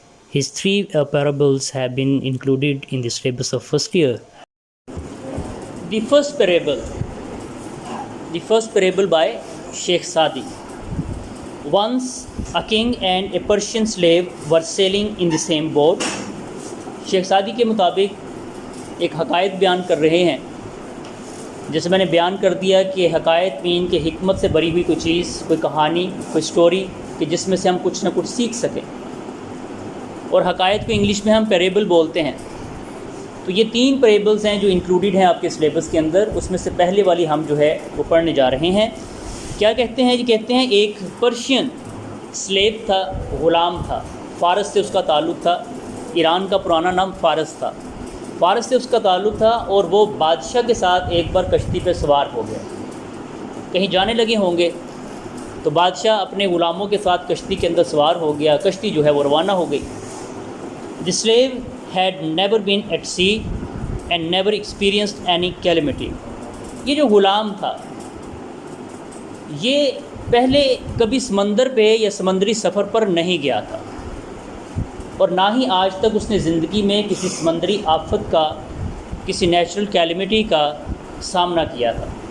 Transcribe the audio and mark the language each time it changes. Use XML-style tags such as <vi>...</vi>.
<en>His three parables have been included in the syllabus of first year. The first parable by Sheikh Sadi. Once a king and a Persian slave were sailing in the same boat.</en> <hi>Sheikh सादी के मुताबिक एक हकायत बयान कर रहे हैं. जैसे मैंने बयान कर दिया कि हकायत में इनके हिकमत से भरी हुई कोई चीज़, कोई कहानी, कोई स्टोरी कि जिसमें से हम कुछ ना कुछ सीख सकें. और हकायत को इंग्लिश में हम पैरेबल बोलते हैं. तो ये तीन पैरेबल्स हैं जो इंक्लूडेड हैं आपके सिलेबस के अंदर. उसमें से पहले वाली हम जो है वो पढ़ने जा रहे हैं. क्या कहते हैं जी? कहते हैं एक पर्शियन स्लेव था, ग़ुलाम था, फ़ारस से उसका ताल्लुक़ था. ईरान का पुराना नाम फ़ारस था. फ़ारस से उसका ताल्लुक़ था और वो बादशाह के साथ एक बार कश्ती पे सवार हो गया. कहीं जाने लगे होंगे तो बादशाह अपने ग़ुलामों के साथ कश्ती के अंदर सवार हो गया. कश्ती जो है वो रवाना हो गई.</hi> <en>The slave had never been at sea and never experienced any calamity.</en> <hi>ये जो ग़ुलाम था ये पहले कभी समंदर पे या समंदरी सफ़र पर नहीं गया था और ना ही आज तक उसने ज़िंदगी में किसी समंदरी आफत का, किसी नेचुरल कैलेमिटी का सामना किया था.</hi>